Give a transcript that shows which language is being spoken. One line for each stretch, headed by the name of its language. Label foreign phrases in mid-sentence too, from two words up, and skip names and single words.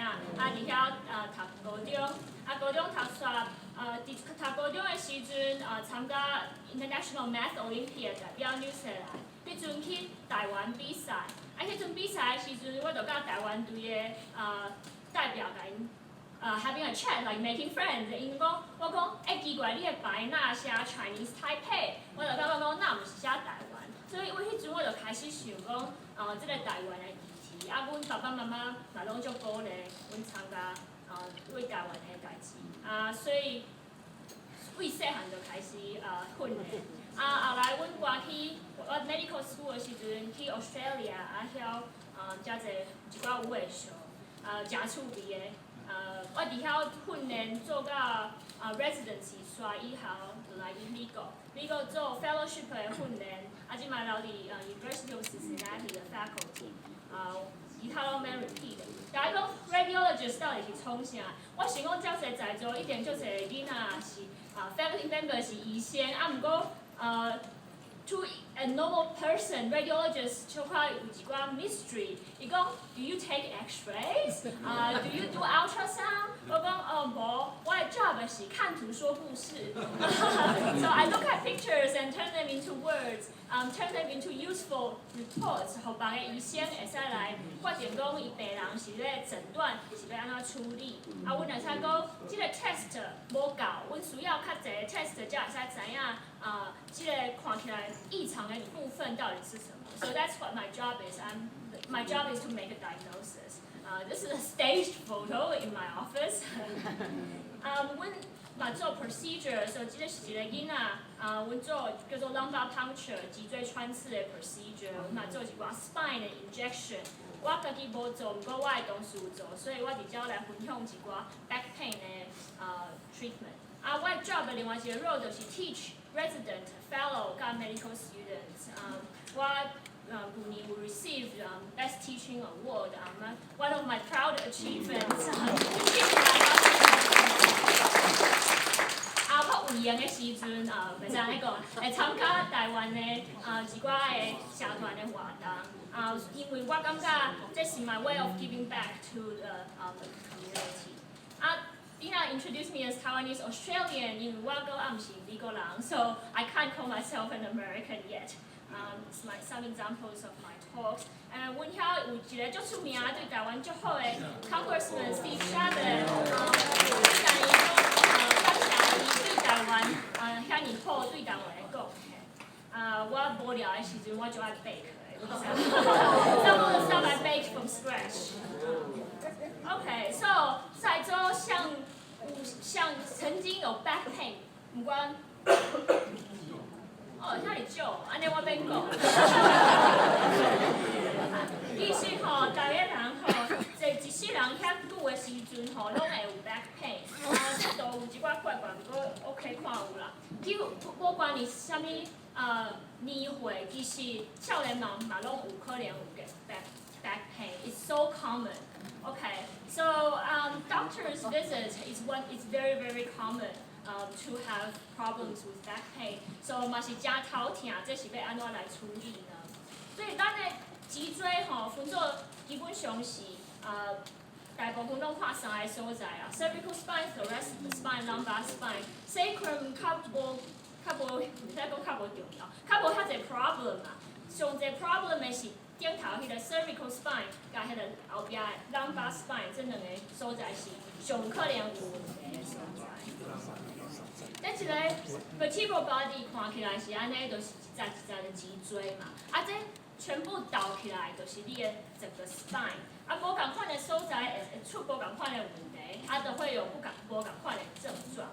Min Nan Chinese: 伫遐读高中，高中读煞读高中的时阵，参加
English: International Math Olympiad
Min Nan Chinese: 代表纽西兰。迄阵去台湾比赛，迄阵比赛的时阵，我就甲台湾队的代表甲因
English: having a chat like making friends。
Min Nan Chinese: 因讲我讲奇怪，你的牌哪写
English: Chinese Taipei，
Min Nan Chinese: 我就感觉讲哪毋是写台湾，所以我迄阵我就开始想讲即个台湾的议题。阮爸爸妈妈嘛拢足鼓励阮参加为台湾的代志。所以为细汉就开始训练。后来阮搬去我
English: medical school
Min Nan Chinese: 的时阵，去 Australia 晓遮侪一寡有诶上诚趣味的。我伫遐训练做到residency 刷以后，就来去美国做 fellowship 的训练。即摆留伫 University of Cincinnati 的 faculty。其他拢免 repeat 的。大家讲 radiologist 到底是创啥？我想讲遮侪在座一定足侪囡仔是
English: faculty member
Min Nan Chinese: 是医生，毋过
English: to a normal person,
Min Nan Chinese: radiologist 小可有一寡 mystery。伊讲
English: ，Do you take X-rays? Do you do ultrasound?
Min Nan Chinese: 我讲无，我的 job 是看图说故事。 So I look at pictures and turn them into words, turn them into useful reports，互别个医生会使来决定讲伊病人是咧诊断是要安怎处理。阮会使讲，即个 test 无够，阮需要较侪 test 才会使知影。即个看起来异常的部分到底是什么 ？
English: So that's what my job is. My job is to make a diagnosis. This is a staged photo in my office.
Min Nan Chinese: 阮嘛做 procedure， 所以即个是一个囡仔，阮做叫做
English: lumbar puncture
Min Nan Chinese: 脊椎穿刺的 procedure，阮嘛做一寡 spine 的 injection。我家己无做，毋过我的同事有做，所以我伫遮来分享一寡
English: back pain
Min Nan Chinese: 的treatment。我的 job 另外一个 role 就是
English: teach resident, fellow
Min Nan Chinese: 甲
English: medical students。
Min Nan Chinese: 我旧年有
English: receive best teaching award。one of my proud achievements。
Min Nan Chinese: 我有闲的时阵，袂使安尼讲，会参加台湾的一寡的社团的活动。因为我感觉这是
English: my way of giving back to the community。Dina introduced me as Taiwanese Australian，
Min Nan Chinese: 因为我搁毋是美国人
English: ，so I can't call myself an American yet. It's like some examples of my talks.
Min Nan Chinese: 阮遐有一个足出名对台湾足好的 Congressman Steve Chabot，但伊讲感谢伊对台湾遐尼好对台湾的贡献。我无聊的时阵我就爱
English: bake。Some of the stuff I baked from scratch. Okay, so
Min Nan Chinese: 在座像曾经有
English: back pain，
Min Nan Chinese: 唔管遐尼少，安尼我免讲。其实大家人坐一世人遐久的时阵拢会有
English: back pain。
Min Nan Chinese: 这都有一寡怪怪，不过 OK 看有啦。无管你啥物年岁，其实少年人嘛拢有可能有
English: back pain. It's so common. Okay, so doctor's visit is very common to have problems with back pain.
Min Nan Chinese: So 嘛是真头痛，这是要安怎来处理呢？所以咱的脊椎分做基本上是大部分拢看三个所在啊 ，
English: cervical spine, thoracic spine, lumbar spine,
Min Nan Chinese: sacrum 较无，唔使讲较无重要，较无遐侪 problem 啊。上侪 problem 的是顶头迄个
English: cervical spine
Min Nan Chinese: 甲迄个后壁的
English: lumbar spine，
Min Nan Chinese: 这两个所在是上可能有问题的所在。咱一个
English: vertebral body
Min Nan Chinese: 看起来是安尼，就是一节一节的脊椎嘛。这全部倒起来就是你的整个 spine。无共款的所在会出无共款的问题，就会有无共款的症状。